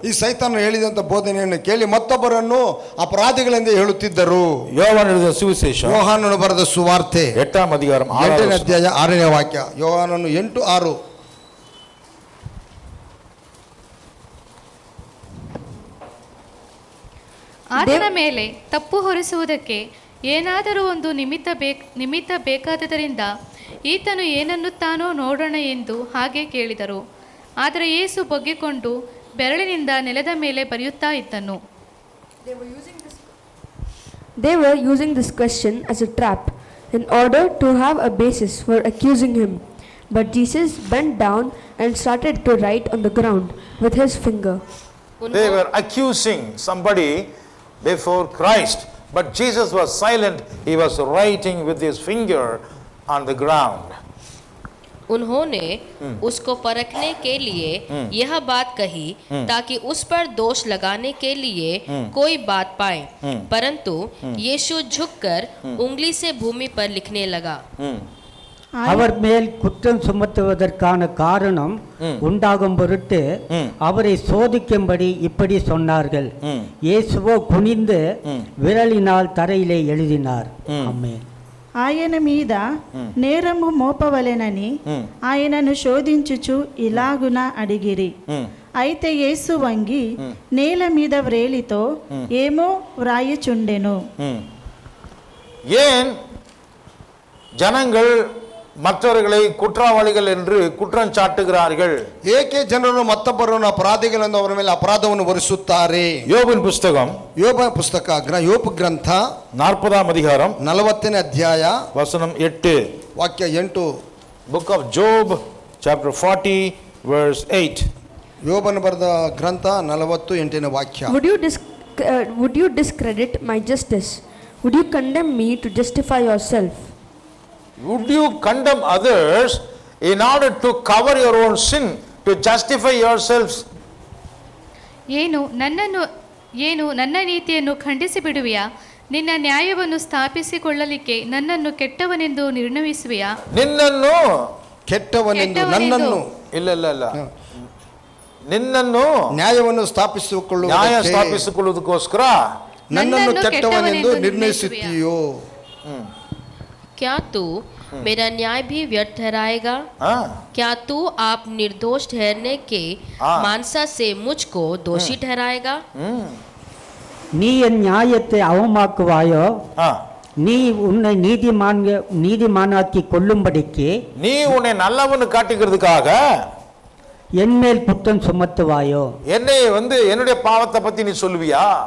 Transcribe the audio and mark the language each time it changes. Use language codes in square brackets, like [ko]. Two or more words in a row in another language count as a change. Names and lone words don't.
[kn] ಈ ಸೈತಾನನು ಹೇಳಿದಂಥ ಬೋಧನೆಯನ್ನು ಕೇಳಿ ಮತ್ತೊಬ್ಬರನ್ನು ಅಪರಾಧಿಗಳೆಂದು ಹೇಳುತ್ತಿದ್ದರು. [ta] ಯೋಹಾನನ எழுதின சுவிசேஷம், [kn] ಯೋಹಾನನು ಬರೆದ ಸುವಾರ್ತೆ 8ನೇ ಅಧ್ಯಾಯ 8ನೇ ಅಧ್ಯಾಯ 6ನೇ ವಾಕ್ಯ. ಯೋಹಾನನು 8:6. ಆತನ ಮೇಲೆ ತಪ್ಪು ಹೊರಿಸುವುದಕ್ಕೆ ಏನಾದರೂ ಒಂದು ನಿಮಿತ್ತ ಬೇಕಾದದರಿಂದ ಈತನು ಏನನ್ನುತ್ತಾನೋ ನೋಡೋಣ ಎಂದು ಹಾಗೆ ಕೇಳಿದರು. ಆದರೆ ಯೇಸು ಬಗ್ಗಿಕೊಂಡು ಬೆರಳಿನಿಂದ ನೆಲದ ಮೇಲೆ ಬರೆಯುತ್ತಾ ಇದ್ದನು. [en] They were using this question as a trap in order to have a basis for accusing him. But Jesus bent down and started to write on the ground with his finger. They were accusing somebody before Christ, but Jesus was silent. He was writing with his finger on the ground. [hi] उन्होंने उसको परखने के लिए यह बात कही ताकि उस पर दोष लगाने के लिए कोई बात पाए, परंतु यीशु झुककर उंगली से भूमि पर लिखने लगा. [ta] அவர் மேல் குற்றம் சுமத்துவதற்கான காரணம் உண்டாகும் பொருட்டு அவரை சோதிக்கும்படி இப்படி சொன்னார்கள். இயேசுவோ குனிந்து விரலினால் தரையிலே எழுதினார். ஆமென். [te] ఆయన మీద నేరము మోపవలెనని ఆయనను శోధించుచు ఇలాగున అడిగిరి. అయితే యేసు వంగి నేల మీద వ్రేలితో ఏమో వ్రాయుచుండెను. [ta] ஏன் ஜனங்கள் மற்றவர்களை குற்றவாளிகள் என்று குற்றம் சாட்டுகிறார்கள். [kn] ಏಕೆ ಜನರು ಮತ್ತೊಬ್ಬರನ್ನು ಅಪರಾಧಿಗಳೆಂದು ಅವರ ಮೇಲೆ ಅಪರಾಧವನ್ನು ಹೊರಿಸುತ್ತಾರೆ? [ta] யோபின் புஸ்தகம் [kn] ಯೋಬ ಪುಸ್ತಕ ಯೋಬ ಗ್ರಂಥ [ta] 40ஆம் அதிகாரம் [kn] 40ನೇ ಅಧ್ಯಾಯ [ta] வசனம் 8. [kn] ವಾಕ್ಯ 8. [en] Book of Job chapter 40 verse 8. [kn] ಯೋಬನ ಬರೆದ ಗ್ರಂಥ 48ನೇ ವಾಕ್ಯ. [en] Would you discredit my justice? Would you condemn me to justify yourself? Would you condemn others in order to cover your own sin, to justify yourselves? [kn] ಏನು ನನ್ನ ನೀತಿಯನ್ನು ಖಂಡಿಸಿ ಬಿಡುವಿಯಾ? ನಿನ್ನ ನ್ಯಾಯವನ್ನು ಸ್ಥಾಪಿಸಿಕೊಳ್ಳಲಿಕ್ಕೆ ನನ್ನನ್ನು ಕೆಟ್ಟವನೆಂದು ನಿರ್ಣಯಿಸುವಿಯಾ? ನಿನ್ನನ್ನು ಕೆಟ್ಟವನೆಂದು ನನ್ನನ್ನು ಇಲ್ಲ ನಿನ್ನನ್ನು ನ್ಯಾಯವನ್ನು ನ್ಯಾಯ ಸ್ಥಾಪಿಸಿಕೊಳ್ಳುವುದಕ್ಕೋಸ್ಕರ ನನ್ನನ್ನು ಕೆಟ್ಟವನೆಂದು ನಿರ್ಣಯಿಸುತ್ತೀಯೋ? [hi] क्या तू मेरा न्याय भी व्यर्थ ठहराएगा? क्या तू आप निर्दोष ठहरने के मानसा से मुझको दोषी ठहराएगा? [ta] நீ என் நியாயத்தை அவமாக்குவாயோ? நீ உன்னை நீதிமானாக்கி கொள்ளும்படிக்கு நீ உன்னை நல்லவன்னு காட்டிக்கிறதுக்காக என் மேல் குற்றம் சுமத்துவாயோ? என்னை என்னுடைய பாவத்தை பத்தி நீ சொல்லுவியா?